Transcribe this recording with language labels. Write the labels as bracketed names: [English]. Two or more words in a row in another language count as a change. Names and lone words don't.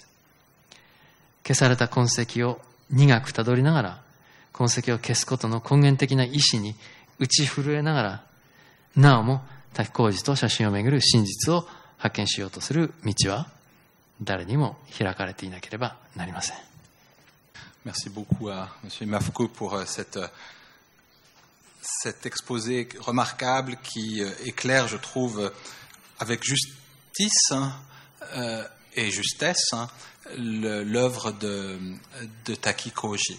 [Japanese] 消された痕跡を苦くたどりながら、痕跡を消すことの根源的な意志に打ち震えながら、なおも滝浩二と写真をめぐる真実を発見しようとする道は誰にも開かれていなければなりません。 [French] Merci beaucoup à M. Mafko pour cet exposé remarquable qui éclaire, je trouve, avec justice et justesse l'œuvre de Taki Koji.